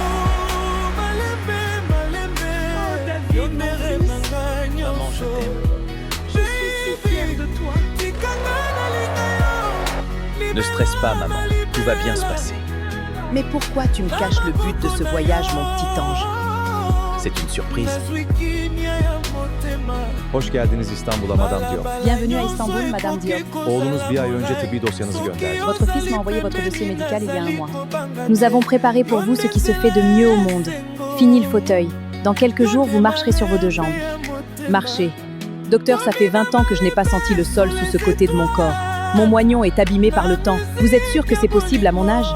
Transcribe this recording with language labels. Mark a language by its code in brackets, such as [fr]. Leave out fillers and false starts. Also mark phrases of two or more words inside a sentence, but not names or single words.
[fr] Maman, je t'aime. Ne stresse pas, maman. Tout va bien se passer. Mais pourquoi tu me caches le but de ce voyage, mon petit ange? C'est une surprise. [tr] Hoş geldiniz İstanbul'a Madame Diop. [fr] Bienvenue à Istanbul, Madame Diop. [tr] Oğlunuz bir ay önce tıbbi dosyanızı gönderdi. [fr] Votre fils m'a envoyé votre dossier médical il y a un mois. Nous avons préparé pour vous ce qui se fait de mieux au monde. Fini le fauteuil. Dans quelques jours, vous marcherez sur vos deux jambes. Marcher. Docteur, ça fait 20 ans que je n'ai pas senti le sol sous ce côté de mon corps. Mon moignon est abîmé par le temps. Vous êtes sûr que c'est possible à mon âge?